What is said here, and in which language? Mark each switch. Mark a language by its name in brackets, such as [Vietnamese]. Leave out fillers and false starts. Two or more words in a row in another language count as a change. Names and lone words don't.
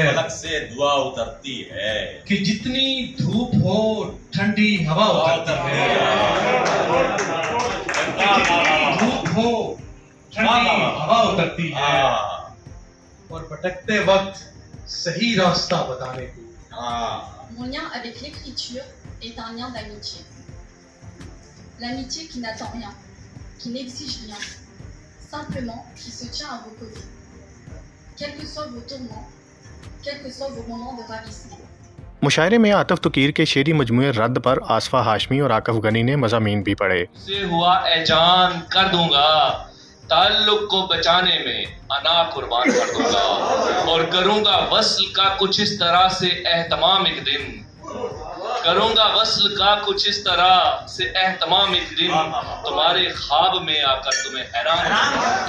[Urdu] فلک سے دعا اترتی ہے, کہ جتنی دھوپ ہو ٹھنڈی ہوا اترتی ہے، دھوپ ہو ٹھنڈی ہوا اترتی ہے، اور بھٹکتے وقت صحیح راستہ بتانے کو. [French] Mon lien avec l'écriture est un lien d'amitié. L'amitié qui n'attend rien, qui n'exige rien, simplement qui se tient à vos côtés. Quels que soient vos tourments, quels que soient vos moments de ravissement. [Urdu] مشاعرے میں آتف تقیر کے شعری مجموعے رد پر آصفہ ہاشمی اور عاکف غنی نے مضامین بھی پڑھے. سے ہوا اے جان کر دوں گا، تعلق کو بچانے میں انا قربان کر دوں گا، اور کروں گا وصل کا کچھ اس طرح سے اہتمام ایک دن، کروں گا وصل کا کچھ اس طرح سے اہتمام ایک دن، تمہارے خواب میں آ کر تمہیں حیران.